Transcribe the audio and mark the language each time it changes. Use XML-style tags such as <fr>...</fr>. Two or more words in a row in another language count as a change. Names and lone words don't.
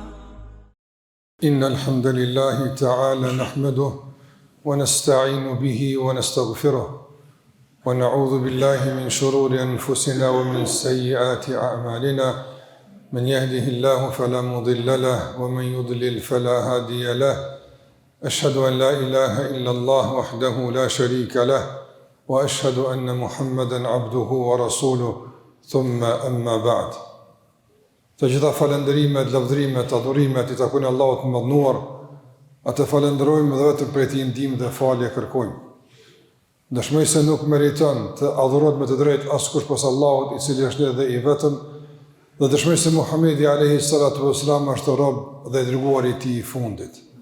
<ar>إن الحمد لله تعالى نحمده ونستعين به ونستغفره ونعوذ بالله من شرور أنفسنا ومن سيئات أعمالنا من يهده الله فلا مضل له ومن يضلل فلا هادي له أشهد أن لا إله إلا الله وحده لا شريك له وأشهد أن محمدا عبده ورسوله ثم أما بعد.</ar> <sq>Të gjitha falëndërimet, lavdërimet, adhurimet i takojnë Allahut të mëdhnuar, atë falënderojmë dhe vetëm prej tij ndihmë dhe falje kërkojmë. Dëshmoj se nuk meriton të adhurohet me të drejtë askush pas Allahut, i cili është dhe i vetëm, dhe dëshmoj se Muhamedi</sq> <ar>عليه الصلاة والسلام</ar> <sq>është rob dhe i dërguari i tij i fundit.</sq>